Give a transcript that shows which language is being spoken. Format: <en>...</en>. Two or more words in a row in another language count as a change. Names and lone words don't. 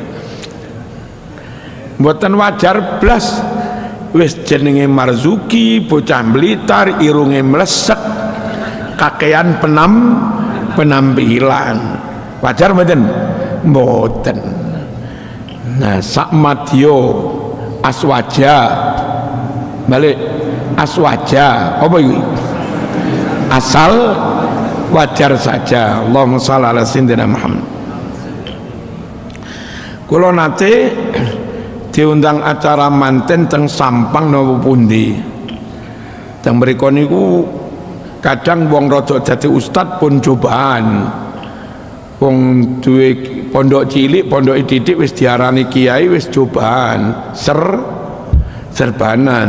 <jv>mboten wajar blas wis jenenge Marzuki bocah Blitar irunge mlesek kakean penampilan wajar mboten mboten. Nah sak madya aswaja balik aswaja apa iki</jv> <id>asal wajar saja.</id> <ar>اللهم صل على سيدنا محمد.</ar> <jv>Kula nate diundang acara manten teng Sampang napa pundi teng mriku niku kadang wong rada dadi ustad pun cobaan wong duwe pondok cilik pondok didik wis diarani kiai wis cobaan serbanan.</jv>